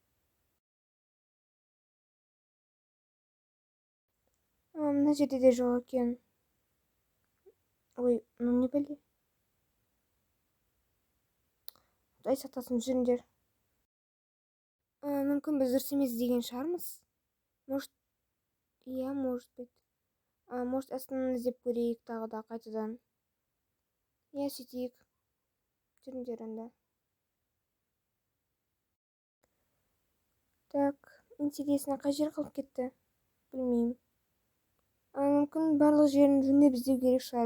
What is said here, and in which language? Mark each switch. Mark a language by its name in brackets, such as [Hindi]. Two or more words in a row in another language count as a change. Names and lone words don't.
[Kazakh] Мына жерде де жоқ екен. Ой, ну не бәле. Құдай сақтасын, жүріңдер. Мүмкін біз дұрыс емес іздеген шығармыз. [Russian] Может, иә, может быть. Может, [Kazakh] астынан іздеп көрейік тағы да қайтадан. Иә, сөйтейік. Жүріңдер анда. [Russian] Так, интересно, [Kazakh] қай жер қалып кетті? Білмеймін. Мүмкін барлық жерін жөндеп іздеу керек шығар.